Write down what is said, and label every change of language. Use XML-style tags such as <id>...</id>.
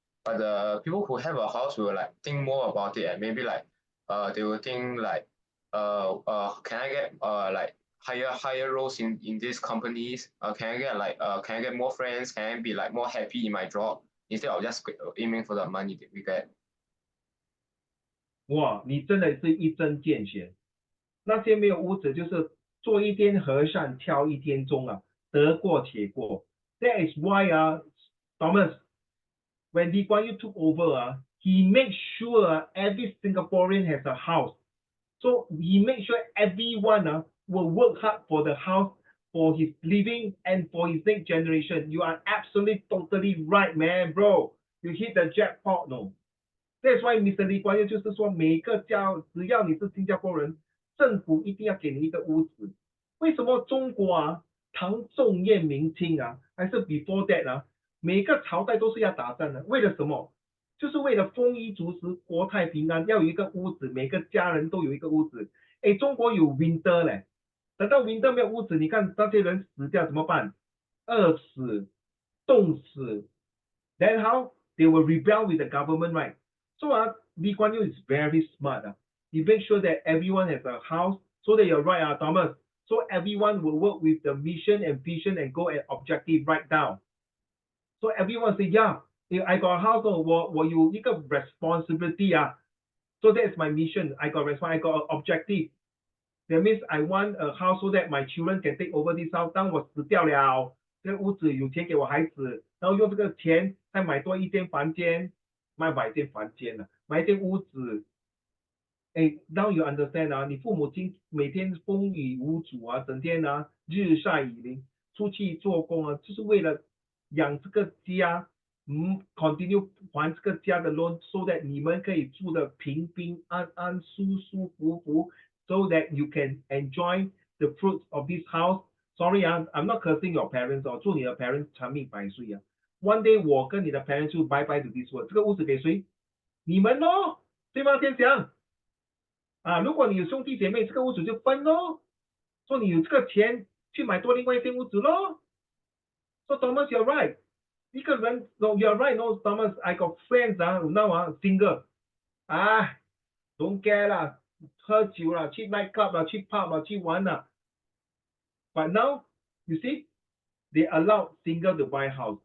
<en>But the people who have a house will like think more about it, and maybe like they will think like can I get like higher roles in these companies? Can I get like can I get more friends? Can I be like more happy in my job instead of just aiming for the money that we get?</en> <zh>哇，你真的是一针见血。那些没有屋子，就是做一天和尚挑一天钟啊，得过且过。</zh> <en>That is why Thomas, when Lee Kuan Yew took over he made sure every Singaporean has a house. So he made sure everyone will work hard for the house, for his living, and for his next generation. You are absolutely totally right, man, bro. You hit the jackpot, no? That's why Mr.</en> <zh>Lee Kuan Yew 就是说，每个家只要你是新加坡人，政府一定要给你一个屋子。为什么中国唐仲晏明清还是</zh> <en>before that</en> <zh>每个朝代都是要打仗的，为了什么？就是为了丰衣足食、国泰平安，要有一个屋子，每个家人都有一个屋子。哎，中国有 winter 嘞，等到 winter 没有屋子，你看那些人死掉怎么办？饿死、冻死。</zh> <en>Then how? They will rebel with the government, right? So Lee Kuan Yew is very smart. He makes sure that everyone has a house, so that you're right, Thomas. So everyone will work with the mission and vision and goal and objective right down. So everyone say, yeah, if I got a house,</en> <zh>我有一个</zh> <en>responsibility 啊。 So that's my mission. I got an objective. That means I want a house so that my children can take over this house.</en> <zh>当我死掉了，这个屋子有钱给我孩子，然后用这个钱再买多一间房间，买一间房间了，买一间屋子。</zh> <en>now you understand</en> <zh>啊，你父母亲每天风雨无阻啊，整天啊日晒雨淋，出去做工啊，就是为了养这个家。</zh> <en>continue</en> <zh>还这个家的</zh> <en>loan so that</en> <zh>你们可以住得平平安安、舒舒服服</zh> <en>，so that you can enjoy the fruits of this house. Sorry 啊 ，I'm not cursing your parents 哦，</en> <zh>祝你的</zh> <en>parents</en> <zh>长命百岁啊。</zh> <en>One day</en> <zh>我跟你的</zh> <en>parents 就 bye bye to this world。</en> <zh>这个屋子给谁？你们咯，对吗，天祥？啊，如果你有兄弟姐妹，这个屋子就分咯。说你有这个钱去买多另外一间屋子咯。</zh> <en>So Thomas, you're right.</en> <zh>一个人</zh> <en>，no, you're right, no, Thomas. I got friends 啊，now 啊，single，啊 ，don't care 啦，</en> <zh>喝酒啦，</zh> <en>去 night club 啦，去 pub 啦，</en> <zh>去玩啦。</zh> <en>But now, you see, they allow single to buy house.</en>